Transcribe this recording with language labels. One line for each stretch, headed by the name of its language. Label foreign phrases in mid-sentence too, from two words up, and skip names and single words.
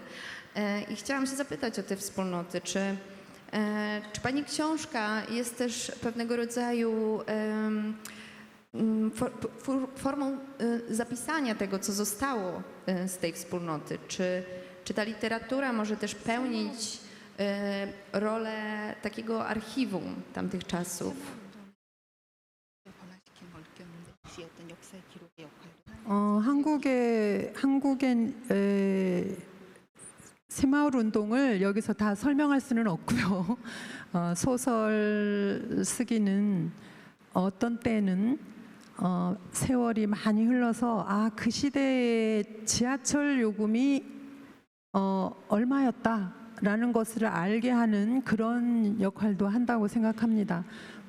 Polish: I chciałam się zapytać o te wspólnoty. Czy pani książka jest też pewnego rodzaju formą zapisania tego, co zostało z tej wspólnoty? Czy ta literatura może też pełnić rolę takiego archiwum tamtych czasów?
Korean: 한국의 새마을 운동을 여기서 다 설명할 수는 없고요. 소설 쓰기는 어떤 때는 세월이 많이 흘러서 그 시대의 지하철 요금이 얼마였다라는 것을 알게 하는 그런 역할도 한다고 생각합니다.